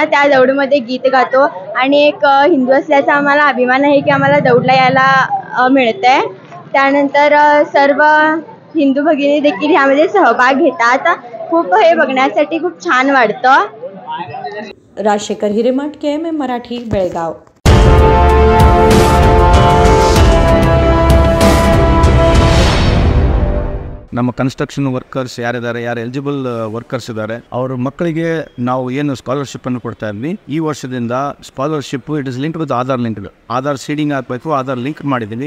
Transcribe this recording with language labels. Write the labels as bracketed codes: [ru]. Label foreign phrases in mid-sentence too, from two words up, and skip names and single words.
[mr] त्या दौडमध्ये गीत गातो आणि एक हिंदू असल्याचा आम्हाला अभिमान आहे की आम्हाला दौडला यायला मिळतंय। त्यानंतर सर्व हिंदू भगिनी देखील ह्यामध्ये सहभाग घेतात। खूप हे बघण्यासाठी खूप छान वाटतं। राजशेखर हिरेमठ, KMM मराठी, बेळगाव। [kn] ನಮ್ಮ [en] construction workers [kn] ಯಾರಿದ್ದಾರೆ, ಯಾರು [en] eligible workers [kn] ಇದ್ದಾರೆ, ಅವರ ಮಕ್ಕಳಿಗೆ ನಾವು ಏನು ಸ್ಕಾಲರ್ಶಿಪ್ ಅನ್ನು ಕೊಡ್ತಾ ಇದ್ವಿ, ಈ ವರ್ಷದಿಂದ [en] scholarship it is linked with Aadhaar linked, Aadhaar seeding [kn] ಆಗಬೇಕು, [en] Aadhaar link [kn] ಮಾಡಿದ್ದೀವಿ।